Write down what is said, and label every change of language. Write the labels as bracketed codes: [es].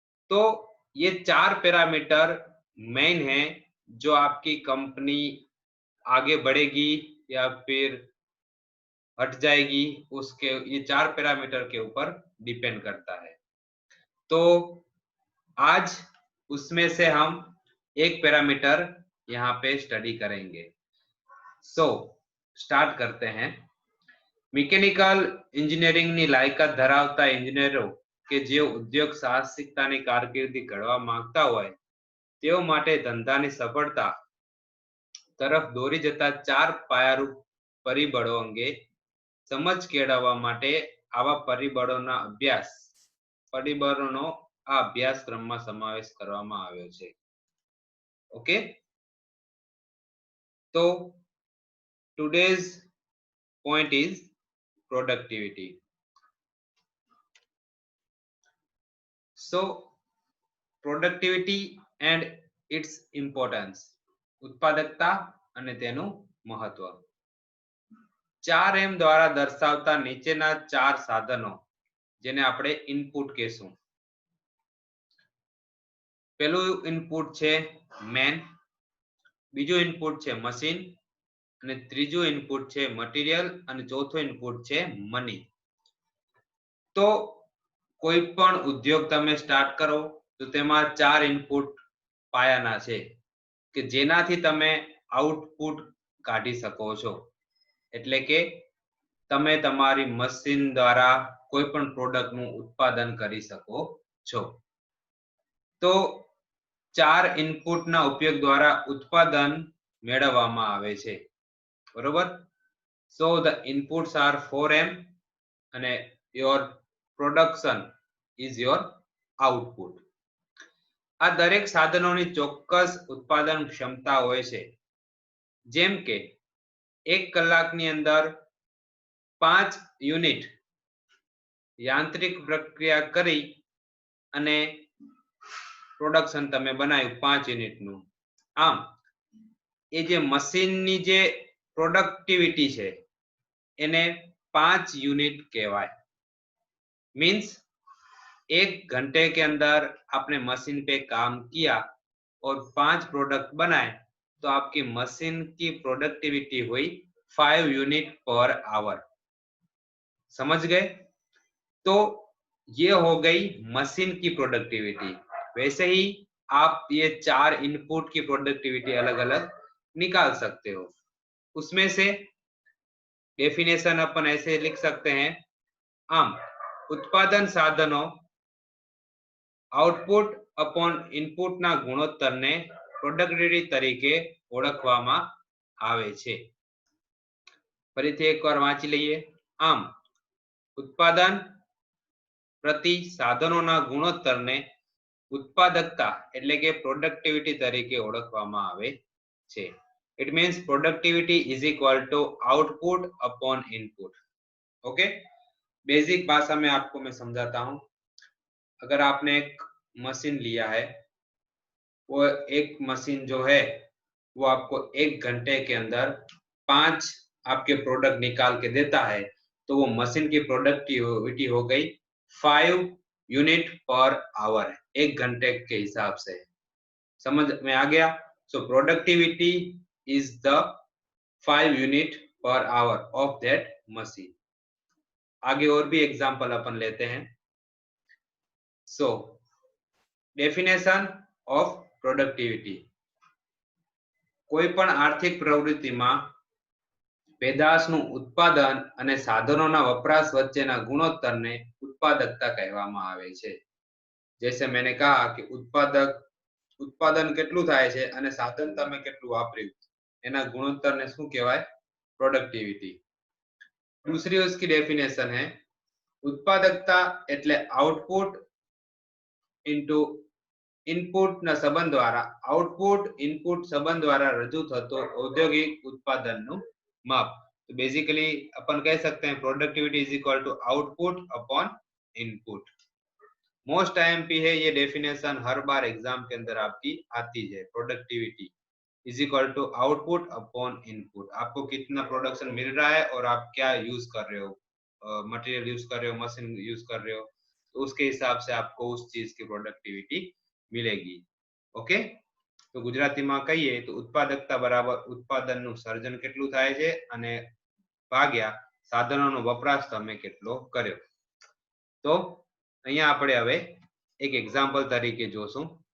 [hi] तो ये 4 parameter main हैं जो आपकी कंपनी आगे बढ़ेगी या फिर हट जाएगी, उसके ये 4 पैरामीटर के ऊपर डिपेंड करता है. तो आज उसमें से हम एक पैरामीटर यहाँ पे स्टडी करेंगे. सो स्टार्ट करते हैं. [gu] મિકેનિકલ એન્જિનિયરિંગની લાયકાત ધરાવતા એન્જિનિયરો કે જેઓ ઉદ્યોગ સાહસિકતાની કારકિર્દી ઘડવા માંગતા હોય તેઓ માટે ધંધાની સફળતા તરફ દોરી જતા 4 પાયારૂપ પરિબળો અંગે સમજ કેળવવા માટે આવા પરિબળોનો આ અભ્યાસક્રમમાં સમાવેશ કરવામાં આવ્યો છે. ઓકે, તો [en] today's point is productivity. So productivity and its importance, [gu] उत्पादकता અને તેનું મહત્વ. 4M દ્વારા દર્શાવતા નીચેના 4 સાધનો જેને આપણે ઇનપુટ કહેશું. પહેલું ઇનપુટ છે મેન, બીજું ઇનપુટ છે મશીન અને ત્રીજું ઇનપુટ છે મટીરિયલ અને ચોથું ઇનપુટ છે મની. તો કોઈ પણ ઉદ્યોગ તમે સ્ટાર્ટ કરો તો તેમાં 4 ઇનપુટ પાયાના છે કે જેનાથી તમે આઉટપુટ કાઢી શકો છો. એટલે કે તમે તમારી મશીન દ્વારા કોઈ પણ પ્રોડક્ટનું ઉત્પાદન કરી શકો છો. તો 4 ઇનપુટના ઉપયોગ દ્વારા ઉત્પાદન મેળવવામાં આવે છે, બરોબર. So the inputs are 4M and your production is your output. આ દરેક સાધનોની ચોક્કસ ઉત્પાદન ક્ષમતા હોય છે. જેમ કે 1 કલાકની અંદર 5 યુનિટ યાંત્રિક પ્રક્રિયા કરી અને પ્રોડક્શન તમે બનાવ્યું 5 યુનિટનું. આમ એ જે મશીનની જે પ્રોડક્ટિવિટી છે એને 5 यूनिट कहवाय. [hi] मीन्स 1 घंटे के अंदर आपने मशीन पे काम किया और 5 प्रोडक्ट बनाए तो आपकी मशीन की प्रोडक्टिविटी हुई 5 यूनिट पर आवर. समझ गए? तो ये हो गई मशीन की प्रोडक्टिविटी. वैसे ही आप ये 4 इनपुट की प्रोडक्टिविटी अलग अलग निकाल सकते हो. उसमें से डेफिनेशन अपन ऐसे लिख सकते हैं. [gu] आम उत्पादन साधनों आउटपुट अपॉन ઇનપુટના ગુણોત્તરને પ્રોડક્ટિવિટી તરીકે ઓળખવામાં આવે છે. ફરીથી એકવાર વાંચી લઈએ. આમ ઉત્પાદન પ્રતિ સાધનોના ગુણોત્તરને ઉત્પાદકતા એટલે કે પ્રોડક્ટિવિટી તરીકે ઓળખવામાં આવે છે. [en] It means productivity is equal to output upon input. [hi] Okay, basic भाषा में आपको मैं समझाता हूं. अगर आपने एक मशीन लिया है, वो एक मशीन जो है वो आपको 1 घंटे के अंदर 5 आपके प्रोडक्ट निकाल के देता है, तो वो मशीन की प्रोडक्टिविटी हो गई 5 यूनिट पर आवर, 1 घंटे के हिसाब से. समझ में आ गया? सो productivity [en] is the 5 unit per hour of that machine. [hi] आगे और भी एग्जांपल अपन लेते हैं. So definition of productivity. [gu] કોઈ પણ આર્થિક પ્રવૃત્તિમાં પેદાશનું ઉત્પાદન અને સાધનોના વપરાશ વચ્ચેના ગુણોત્તરને ઉત્પાદકતા કહેવામાં આવે છે. [hi] जैसे मैंने कहा कि उत्पादन [gu] કેટલું થાય છે અને સાધન તમે કેટલું વાપર્યું એના ગુણોત્તરને શું કહેવાય? પ્રોડક્ટિવિટી. [hi] दूसरी उसकी डेफिनेशन है उत्पादकता [gu] એટલે આઉટપુટ ઇન્ટુ ઇનપુટના સંબંધ દ્વારા, આઉટપુટ ઇનપુટ સંબંધ દ્વારા રજૂ થતો ઔદ્યોગિક ઉત્પાદનનું માપ. [hi] तो बेसिकली अपन कह सकते हैं productivity is equal two output upon input. Most IMP है ये डेफिनेशन, हर बार एग्जाम के अंदर आपकी आती है. Productivity is equal two output upon input. आपको कितना प्रोडक्शन मिल रहा है और आप क्या यूज कर रहे हो, मटेरियल यूज कर रहे हो, मशीन यूज कर रहे हो, तो उसके हिसाब से आपको उस चीज की प्रोडक्टिविटी मिलेगी. ओके, तो [gu] गुजरातीમાં કહીએ તો ઉત્પાદકતા બરાબર ઉત્પાદનનું સર્જન કેટલું થાય છે અને ભાગ્યા સાધનોનો વપરાશ તમે કેટલો કર્યો. તો અહીંયા આપણે હવે એક એક્ઝામ્પલ તરીકે જોશું.